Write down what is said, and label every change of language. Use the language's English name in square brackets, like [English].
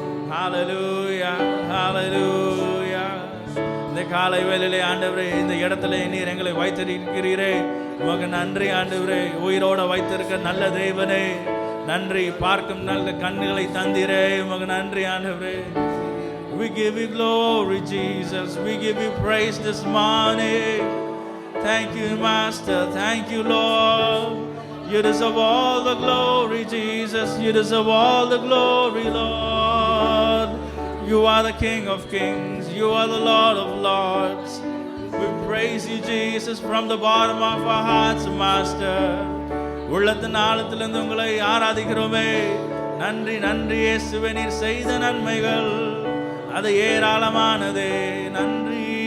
[Tamil] ஹalleluya, ஹalleluya. இந்த காலை வேளையிலே ஆண்டவரே இந்த இடத்துல நீர் எங்களை வைத்திருக்கிறீரே, உமக்கு நன்றி ஆண்டவரே. உயிரோட வைத்திருக்க நல்ல தேவனே நன்றி. பார்க்கும் நல்ல கண்ணுகளை தந்தீரே, உமக்கு நன்றி ஆண்டவரே. [English] We give you glory, Jesus. We give you praise this morning. Thank you, Master. Thank you, Lord. You deserve all the glory, Jesus. You deserve all the glory, Lord. You are the King of kings. You are the Lord of lords. We praise you, Jesus, from the bottom of our hearts, Master. [Tamil] உள்ளத்தின் ஆழத்திலிருந்து உங்களை ஆராதிக்கிறோமே. நன்றி, நன்றி இயேசுவே. நீர் செய்த நன்மைகள் அது ஏராளமானதே. நன்றி.